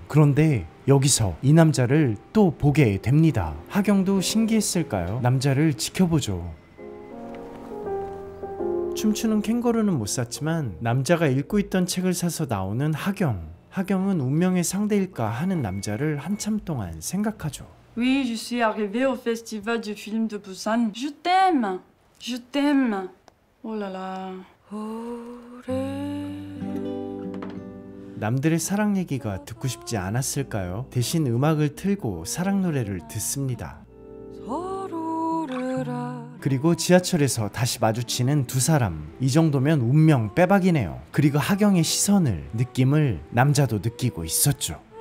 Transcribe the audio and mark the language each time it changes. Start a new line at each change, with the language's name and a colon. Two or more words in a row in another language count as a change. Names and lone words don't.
Korean: 그런데 여기서 이 남자를 또 보게 됩니다. 하경도 신기했을까요? 남자를 지켜보죠. 춤추는 캥거루는 못 샀지만 남자가 읽고 있던 책을 사서 나오는 하경. 하경은 운명의 상대일까 하는 남자를 한참 동안 생각하죠.
French: Oui, je suis arrivée au festival du film de Busan. Je t'aime. Je t'aime. Oh là là.
Korean: 남들의 사랑 얘기가 듣고 싶지 않았을까요? 대신 음악을 틀고 사랑 노래를 듣습니다. 그리고 지하철에서 다시 마주치는 두 사람. 이 정도면 운명 빼박이네요. 그리고 하경의 시선을, 느낌을 남자도 느끼고 있었죠.